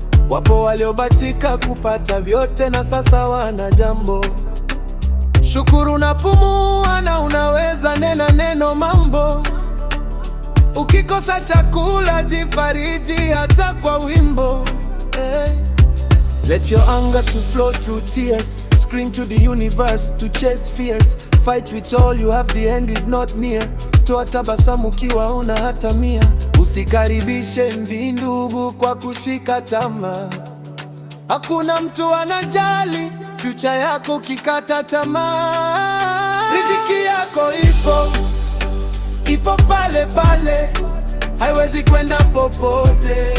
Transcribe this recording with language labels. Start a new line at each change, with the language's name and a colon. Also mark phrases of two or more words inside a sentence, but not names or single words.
Swahili: Wapo waliobatika kupata vyote na sasa wana jambo. Shukuru unapumua na unaweza nena neno mambo. Ukikosa chakula, jifariji hata kwa wimbo. Eh.
English: Let your anger to flow through tears. Scream to the universe to chase fears. Fight with all you have, the end is not near.
Swahili: Toa tabasamu ukiwa una hata mia. Usikaribishe mvi ndugu kwa kushika tamaa. Hakuna mtu anajali future yako ukikata tamaa. Riziki yako ipo, ipo pale pale, haiwezi kwenda popote.